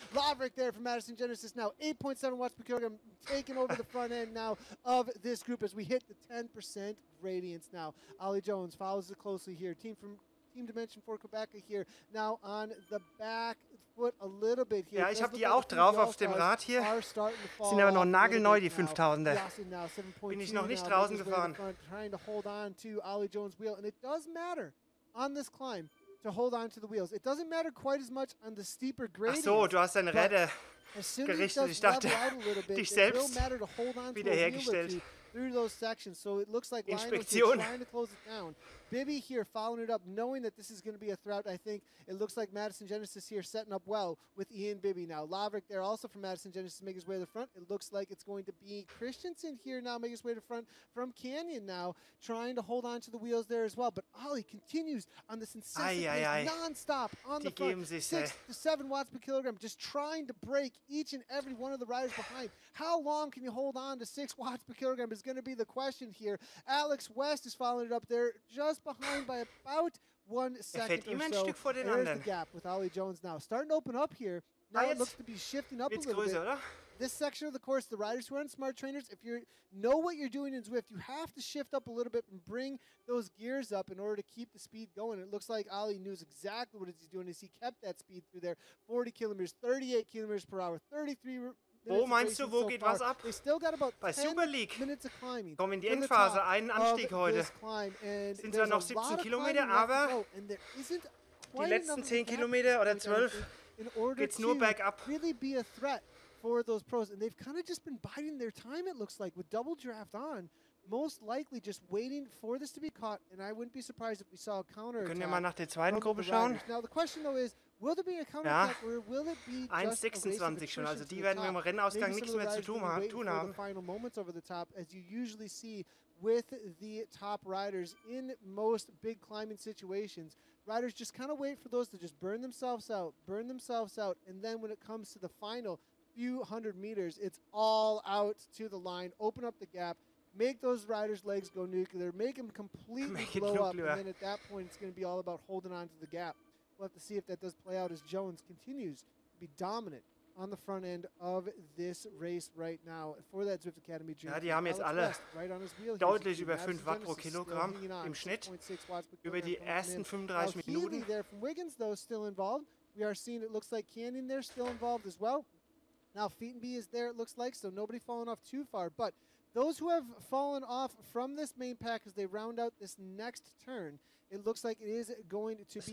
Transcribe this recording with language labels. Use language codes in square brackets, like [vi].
[en] Laverick there from Madison Genesis now 8.7 watts per kilogram taking over the front end now of this group as we hit the 10% gradients now. Ollie Jones follows it closely here. Team from team dimension for Quebec here. Now on the back foot a little bit here. [de] Ja, ich habe die auch drauf auf dem Rad hier. Sind aber noch nagelneu, die 5000er. Bin ich noch nicht draußen gefahren. [en] Trying to hold on to Ollie Jones' wheel, and it does matter on this climb to hold on to the wheels. It doesn't matter quite as much on the steeper gradients. [de] Ach so, du hast deine Räder gerichtet. Ich dachte, dich selbst wiederhergestellt. [en] Through those sections, so it looks like Lionel's [de] Inspektion. [en] trying to close it down. Bibby here following it up, knowing that this is going to be a throughout. I think it looks like Madison Genesis here setting up well with Ian Bibby now. Laverick there also from Madison Genesis making his way to the front. It looks like it's going to be Christensen here now making his way to the front from Canyon now, trying to hold on to the wheels there as well. But Ollie continues on this incessant pace, non-stop on the front, 6 to 7 watts per kilogram, just trying to break each and every one of the riders behind. How long can you hold on to 6 watts per kilogram is going to be the question here. Alex West is following it up there, just behind by about 1 second or so. There's the gap with Ollie Jones now. Starting to open up here. Now it looks to be shifting up a little bit. This section of the course, the riders who are on smart trainers, if you know what you're doing in Zwift, you have to shift up a little bit and bring those gears up in order to keep the speed going. It looks like Ollie knows exactly what he's doing as he kept that speed through there. 40 kilometers, 38 kilometers per hour, 33 [de] Wo meinst du, wo geht was ab? Bei Super League. Kommen in die Endphase, einen Anstieg heute. Sind zwar noch 17 Kilometer, aber die letzten 10 Kilometer oder 12 geht's nur bergab. [en] For those pros, and they've kind of just been biding their time, it looks like, with double draft on, most likely just waiting for this to be caught, and I wouldn't be surprised if we saw a counter attack. [de] Können wir mal nach der zweiten Gruppe schauen? [en] Now the question though is, will there be a counter attack or will it be just a race of [de] 1,26 schon, also die werden wir im Rennausgang nichts mehr zu tun haben. [en] The final moments over the top, as you usually see with the top riders in most big climbing situations. Riders just kind of wait for those to just burn themselves out, and then when it comes to the final few hundred meters, it's all out to the line, open up the gap, make those riders' legs go nuclear, make them completely blow up, and then at that point it's going to be all about holding on to the gap. We'll have to see if that does play out as Jones continues to be dominant on the front end of this race right now for that Zwift Academy Dream. [de] Ja, die haben jetzt alle deutlich über 5 Watt pro Kilogramm im Schnitt über die ersten 35 Minuten. [en] There from Wiggins, though, still involved. We are seeing, it looks like Canyon there still involved as well. Now Feetenby is there, it looks like, so nobody falling off too far. But those who have fallen off from this main pack as they round out this next turn, it looks like it is going to be